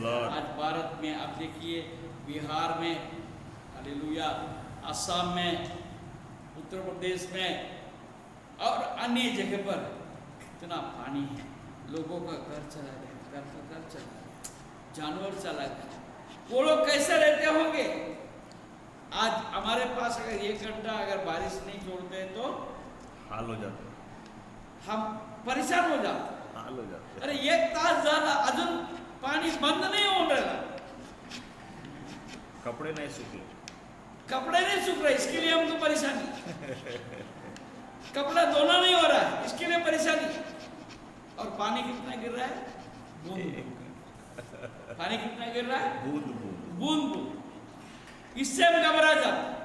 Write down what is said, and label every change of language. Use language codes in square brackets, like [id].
[hi] आज भारत में आप देखिए, बिहार में, हालेलुया, असम में, उत्तर प्रदेश में और अन्य जगह पर कितना पानी है। लोगों का घर चला गया, घर का घर चला गया, जानवर चला गया। वो लोग कैसे रहते होंगे? आज हमारे पास अगर 1 घंटा अगर बारिश नहीं छोड़ते तो हाल हो जाते, हम परेशान हो जाते, हाल हो जाते। [mr] अरे 1 तास झाला अजून पाणी बंद [hi] नहीं हो रहा, कपड़े नहीं सूखे, कपड़े नहीं सूख रहे, इसके लिए हमको परेशानी। कपड़ा धोना नहीं हो रहा है, इसके लिए परेशानी। और पानी कितना गिर रहा है? बूंद। पानी कितना गिर रहा है? बूंद बूंद बूंद बूंद। इससे हम घबरा जाते।